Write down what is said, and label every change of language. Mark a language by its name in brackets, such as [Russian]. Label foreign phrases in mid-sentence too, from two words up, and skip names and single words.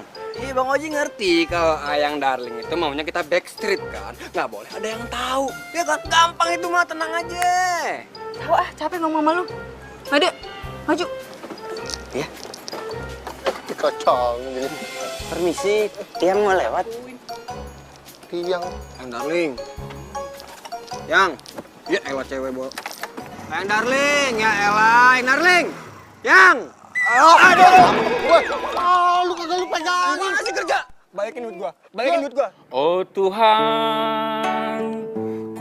[Indonesian] Iya, Bang Oji ngerti kalau Ayang Darling itu maunya kita backstreet kan. Nggak boleh ada yang tahu. Ya kan, gampang itu mah, tenang aja. Tahu capek ngomong sama lu. Made, maju. Ya. Kocong gini. Permisi, Tiang mau lewat. Tiang. Ayang Darling. Yang. Ya elah cewek, Bo. Ayang Darling, ya elah, Ayang Darling. Yang. Aduh. Lu kagak lu pegang. Gua ngasih kerja. Balikin duit gua. Oh Tuhan,